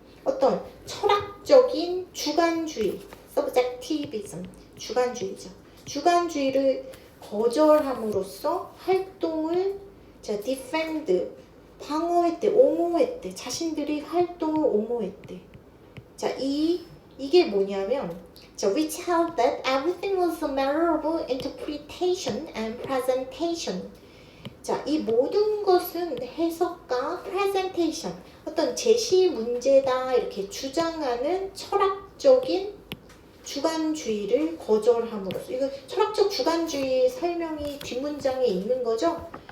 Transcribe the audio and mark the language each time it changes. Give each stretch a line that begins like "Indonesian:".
Korean: 어떤 철학적인 주관주의 subjectivism 주관주의죠. 주관주의를 거절함으로써 활동을 defend 방어했대, 옹호했대. 자신들이 활동을 옹호했대. 자, 이게 뭐냐면
English: which held that everything was a matter of interpretation and presentation.
Korean: 자, 이 모든 것은 해석과 presentation, 어떤 제시 문제다 이렇게 주장하는 철학적인 주관주의를 거절함으로써 이거 철학적 주관주의 설명이 뒷문장에 있는 거죠.